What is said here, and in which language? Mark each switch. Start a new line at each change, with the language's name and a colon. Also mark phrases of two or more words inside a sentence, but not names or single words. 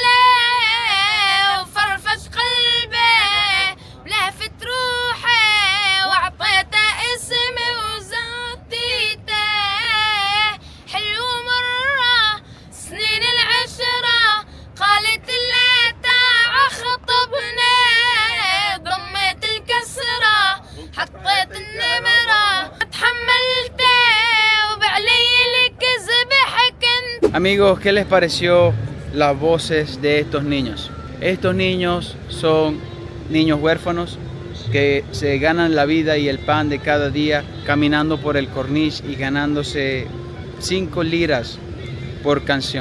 Arabic: له وفرفش قلبي ولهفت روحي وعطيته اسمي وزاديته حلو مرة سنين العشرة قالت لا تعا خطبنا ضميت الكسرة حطيت النمرة تحملته وبعلي الكذب حكمت.
Spanish: Amigos, ¿qué les pareció las voces de estos niños? Estos niños son niños huérfanos que se ganan la vida y el pan de cada día caminando por el Corniche y ganándose 5 liras por canción.